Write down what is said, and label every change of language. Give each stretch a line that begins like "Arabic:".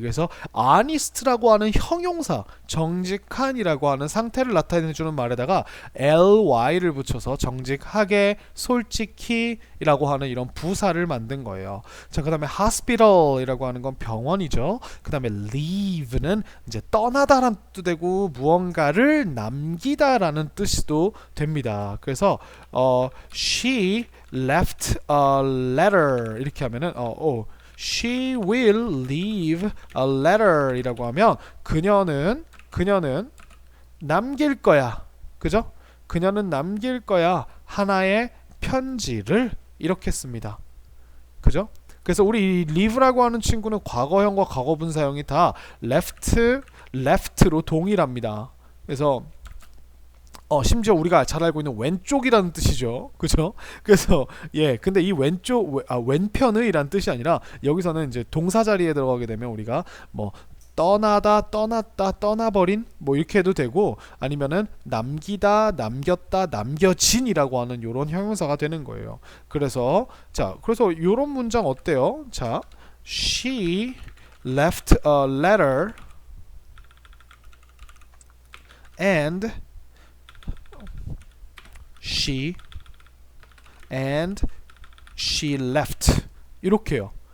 Korean: 그래서 honest라고 하는 형용사, 정직한이라고 하는 상태를 나타내주는 말에다가 ly를 붙여서 정직하게, 솔직히라고 하는 이런 부사를 만든 거예요. 자, 그 다음에 hospital이라고 하는 건 병원이죠. 그 다음에 leave는 이제 떠나다라는 뜻도 되고 무언가를 남기다라는 뜻도 됩니다. 그래서
English: she left a letter
Korean: 이렇게 하면은
English: she will leave a letter
Korean: 이라고 하면 그녀는 남길 거야. 그죠? 그녀는 남길 거야. 하나의 편지를 이렇게 씁니다. 그죠? 그래서 우리 이 leave라고 하는 친구는 과거형과 과거분사형이 다 left로 동일합니다. 그래서 심지어 우리가 잘 알고 있는 왼쪽이라는 뜻이죠. 그죠? 그래서 근데 이 왼편의라는 뜻이 아니라 여기서는 이제 동사 자리에 들어가게 되면 우리가 뭐 떠나다, 떠났다, 떠나버린 뭐 이렇게 해도 되고 아니면은 남기다, 남겼다, 남겨진이라고 하는 요런 형용사가 되는 거예요. 그래서 요런 문장 어때요?
English: 자, she left a letter and she left
Korean: 이렇게요.